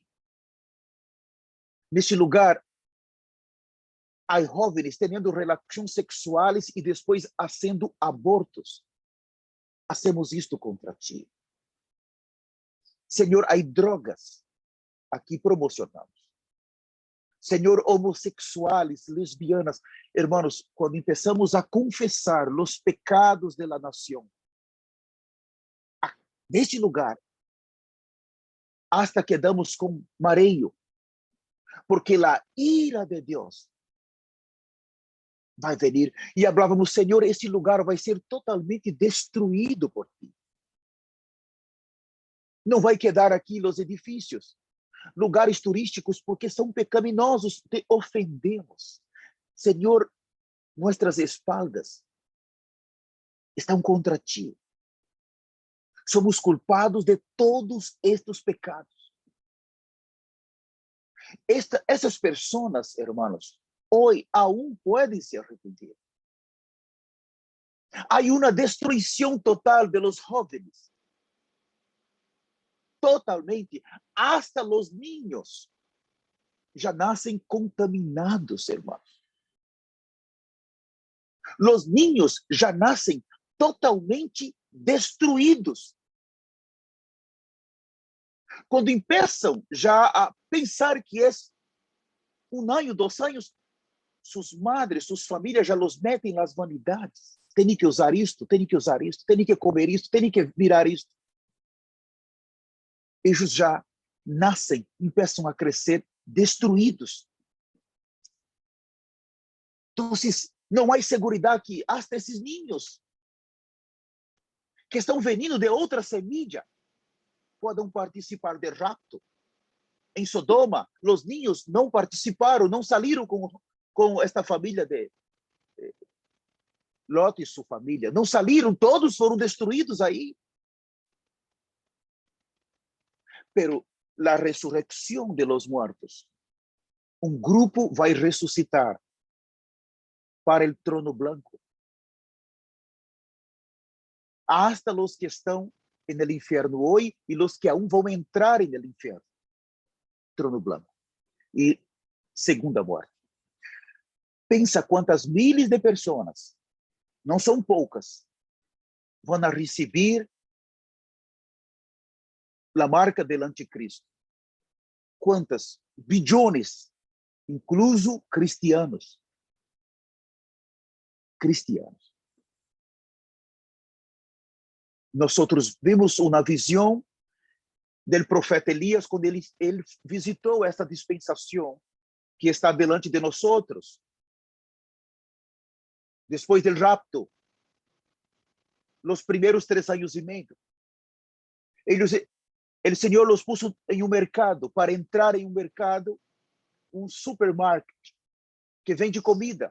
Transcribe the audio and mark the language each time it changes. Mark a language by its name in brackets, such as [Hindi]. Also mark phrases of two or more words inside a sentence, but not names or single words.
[Portuguese] Neste lugar, há jovens tendo relações sexuais e depois fazendo abortos. Hacemos isto contra ti. Senhor, há drogas, aqui promocionamos. Senhor, homossexuais, [Spanish] lesbianas, hermanos, [Portuguese] quando começamos a confessar os pecados da nação, neste lugar, [Spanish] hasta quedamos [Portuguese] com mareio, porque a ira de Deus vai vir. E falávamos, Senhor, este lugar vai ser totalmente destruído por ti. Não vai quedar aqui os edifícios, lugares turísticos, porque são pecaminosos, te ofendemos. Senhor, nossas espaldas estão contra ti. Somos culpados de todos estes pecados. Essas pessoas, hermanos, hoje aún podem se arrepender. Há uma destruição total [Spanish] de los jóvenes. [Portuguese] Totalmente. [Spanish] Hasta los niños [Portuguese] já nascem contaminados, hermanos. [Spanish] Los niños [Portuguese] já nascem totalmente destruídos. Quando começam já a pensar que é 1 ano, 2 anos, suas madres, suas famílias já los metem nas vanidades. Tem que usar isto, tem que usar isto, tem que comer isto, tem que virar isto. Eles já nascem, começam a crescer destruídos. Então, não há segurança que hasta esses niños que estão vindo de outra [Spanish] semilla puedan participar del rapto. En Sodoma, los niños no participaron, no salieron con esta familia de Lot y su familia. No salieron, todos fueron destruidos ahí. Pero la resurrección de los muertos, un grupo va a resucitar para el trono blanco. Hasta los que están en el infierno hoy y los que aún van a entrar en el infierno. Trono blanco. Y segunda muerte. [Portuguese] Pensa quantas miles de pessoas, não são poucas, vão receber a marca do anticristo. Quantas? Bilhões, [Spanish] incluso cristianos. Cristianos. [Portuguese] Nós vimos uma visão do profeta Elias quando ele visitou esta dispensação que está delante de nós. Depois do rapto, os primeiros 3 anos e meio, o Senhor [Spanish] los puso [Portuguese] em um mercado, para entrar em um mercado, um supermercado que vende comida.